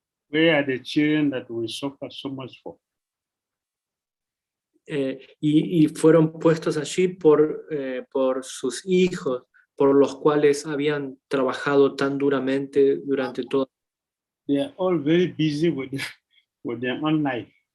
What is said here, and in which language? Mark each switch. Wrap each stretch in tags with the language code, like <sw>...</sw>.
<en>Where are the children that we suffer so much for?</en> <es>Y fueron puestos allí por sus hijos, por los cuales habían trabajado tan duramente durante todo.</es> <en>They are all very busy with their own life.</en>